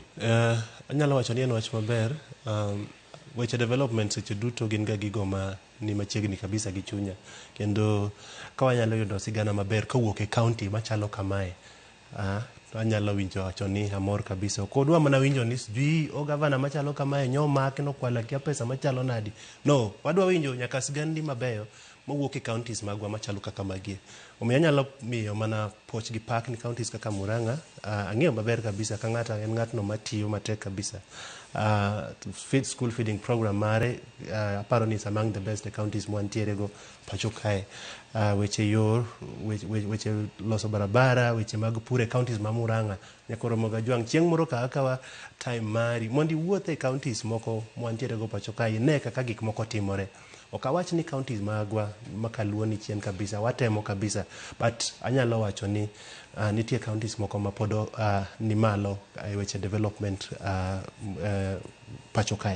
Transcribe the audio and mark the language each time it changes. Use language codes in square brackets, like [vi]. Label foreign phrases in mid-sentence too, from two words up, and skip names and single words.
[luo] anyalo wacho ni en wach maber. Weche development seche duto gin ga gigo ma ni machiegni kabisa gi chunya kendo ka wanyalo yudo sigana maber kawuok e county machalo kamae anyalo winjo wacho ni amor kabisa kodwa mana winjo ni sijui gavana machalo kamae nyomak no kwala kia pesa machalo nadi no wadwa winjo nyaka sigandi mabeyo mawuok e counties magwa machalo kaka magie. Omiyo anyalo miyo mana poch gi pak ni counties kaka Murang'a ang'eyo maber kabisa ka ng'ato en ng'atno matiyo matek kabisa. [en] School feeding program [luo] mare aparo ni [en] among the best counties [luo] mwantiere go pacho kae. Weche loso barabara, weche mag pure counties ma Murang'a nyakoro moga jwang chieng' moro ka akawa time mari mondi wuothe counties moko mwantiere go pacho kae ne kaka gik moko timore. Okawach ni counties magwa makaluo ni chien kabisa watemo kabisa but anyalo wacho ni nitie counties moko mapodo ni malo weche development pacho kae.